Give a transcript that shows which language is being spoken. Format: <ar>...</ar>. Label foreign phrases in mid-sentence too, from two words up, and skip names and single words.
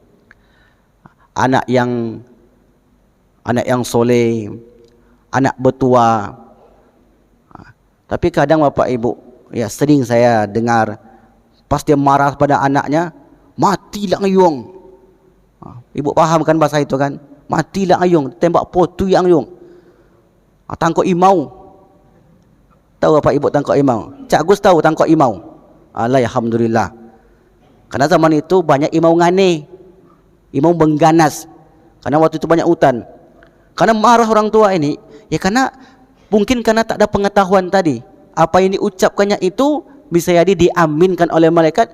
<id>Anak yang soleh, anak betua. Tapi kadang Bapak Ibu, ya sering saya dengar, pas dia marah pada anaknya, matilah ngayung. Ibu paham kan bahasa itu kan? Matilah ngayung, tembak potu yang ngayung. Tangkok imau. Tahu Bapak Ibu tangkok imau? Cak Gus tahu tangkok imau? Alhamdulillah. Karena zaman itu banyak imau ngane, imau mengganas. Karena waktu itu banyak hutan. Karena marah orang tua ini, ya karena mungkin karena tak ada pengetahuan tadi. Apa yang diucapkannya itu bisa jadi diaminkan oleh malaikat.</id>